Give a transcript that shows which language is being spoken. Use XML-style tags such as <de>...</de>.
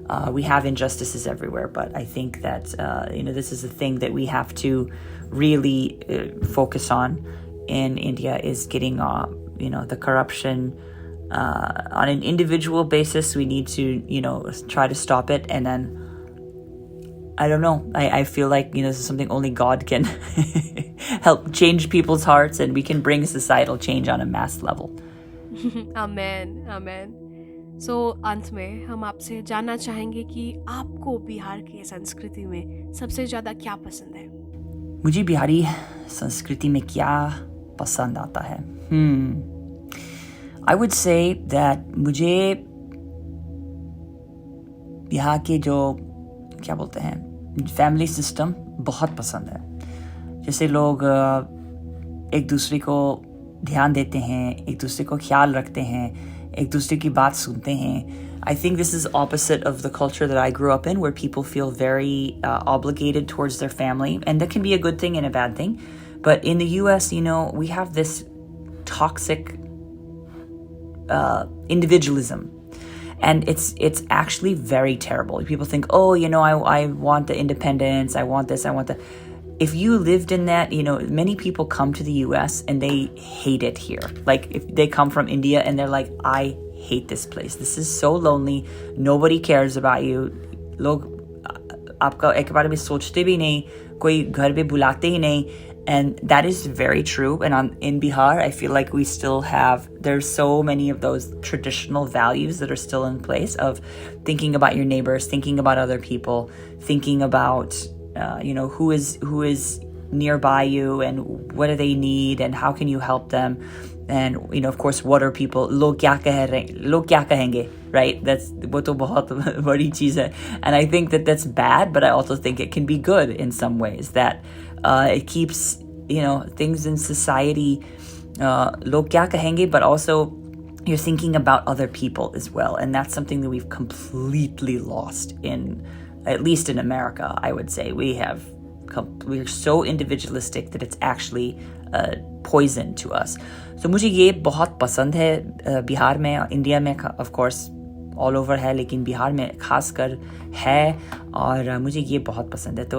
<en>We have injustices everywhere, but I think that, this is a thing that we have to really focus on in India is getting, the corruption on an individual basis. We need to, try to stop it. And then, I don't know, I feel like, this is something only God can help change people's hearts and we can bring societal change on a mass level. Amen, amen.</en> <hi>So, अंत में हम आपसे जानना चाहेंगे कि आपको बिहार की संस्कृति में सबसे ज़्यादा क्या पसंद है? मुझे बिहारी संस्कृति में क्या पसंद आता है?</hi> <en>I would say that</en> <hi>मुझे यहाँ के जो क्या बोलते हैं फैमिली सिस्टम बहुत पसंद है. जैसे लोग एक दूसरे को ध्यान देते हैं, एक दूसरे को ख्याल रखते हैं, एक दूसरे की बात सुनते हैं.</hi> <en>I think this is opposite of the culture that I grew up in, where people feel very obligated towards their family, and that can be a good thing and a bad thing. But in the U.S., we have this toxic individualism, and it's actually very terrible. People think, oh, I want the independence, I want this, I want that. If you lived in that, many people come to the US and they hate it here. Like if they come from India and they're like, I hate this place. This is so lonely. Nobody cares about you.</en> <hi>लोग आपका एक बार भी सोचते भी नहीं, कोई घर पे बुलाते ही नहीं.</hi> <en>And that is very true. And in Bihar, I feel like there's so many of those traditional values that are still in place of thinking about your neighbors, thinking about other people, thinking about who is nearby you and what do they need and how can you help them, and of course what are people</en> <hi>log kya kahenge,</hi> <en>right? That's</en> <hi>wo to bahut badi cheez hai.</hi> <en>And I think that that's bad, but I also think it can be good in some ways that it keeps things in society</en> <hi>log kya kahenge,</hi> <en>but also you're thinking about other people as well, and that's something that we've completely lost at least in America. I would say we're so individualistic that it's actually poison to us.</en> <hi>So मुझे ये बहुत पसंद है बिहार में. India में</hi> <en>of course all over</en> <hi>है, लेकिन बिहार में खासकर है और मुझे ये बहुत पसंद है.</hi>